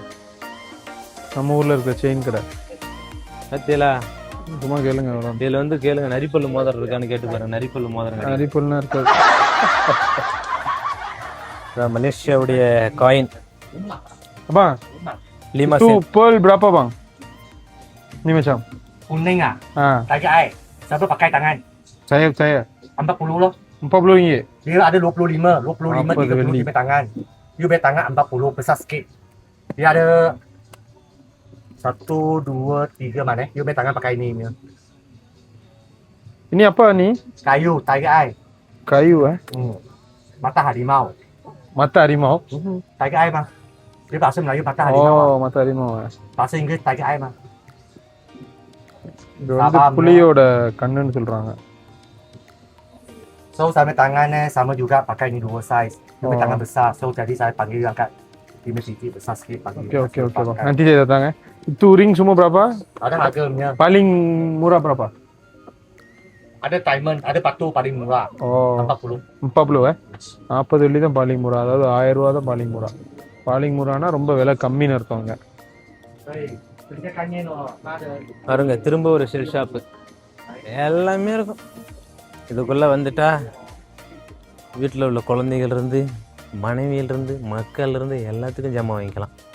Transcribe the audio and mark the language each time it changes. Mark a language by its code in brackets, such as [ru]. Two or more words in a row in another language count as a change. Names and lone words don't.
[ta] நம்ம ஊர்ல இருக்க செயின் கடை பத்தியலா சும்மா கேளுங்க. இதுல வந்து கேளுங்க, நரிப்பல்லு மோதிரம் இருக்கான்னு கேட்டு பாருங்க. நரிப்பல்லு மோதிரம் நரிப்பல்னா இருக்காது. மலேசியாவுடைய காயின். அப்பா [ms] 5 tu sen. pearl berapa bang? Ini macam Kuning ah. Tanya ai. Siapa pakai tangan? saya 40 loh. 40 ringgit. Dia ada 25, 25 Apa 30 beli? dia pakai tangan. You pakai tangan 40 besar sikit. Dia ada 1 2 3 mana? You pakai tangan pakai ini ni. Ini apa nih? [en] Kayu, tiger eye. [ms] Kayu Mata harimau. Mata harimau. [en] Tiger eye bang. [ms] Dia bahasa Melayu mata harimau. Oh, mata harimau. Bahasa Inggeris [en] tiger eye [ms] bang. [ta] இது வந்து புலியோட கண்ணுன்னு சொல்றாங்க. [ms] So sama tangan sama juga pakai ini dua size. Dia pakai tangan besar. So jadi saya panggil angkat 5 cm besar sikit panggil. Oke bang. Nanti saya datang ya. Itu ring semua berapa? Ada harganya. Paling murah berapa? Ada diamond, ada batu paling murah. Oh, 40. [ta] 40 40 வெள்ளி தான் [ms] paling murah. [ta] அதாவது 1000 ரூபா தான் [ms] paling murah. paling murahna [ta] ரொம்ப விலை கம்மின்னு அர்த்தங்க. பாருங்க, திரும்ப ஒரு ஷெல் ஷாப்பு. எல்லாமே இருக்கும். இதுக்குள்ள வந்துட்டா வீட்டில் உள்ள குழந்தைகள் இருந்து மனைவியில இருந்து மக்கள் இருந்து எல்லாத்துக்கும் ஜாமான் வாங்கிக்கலாம்.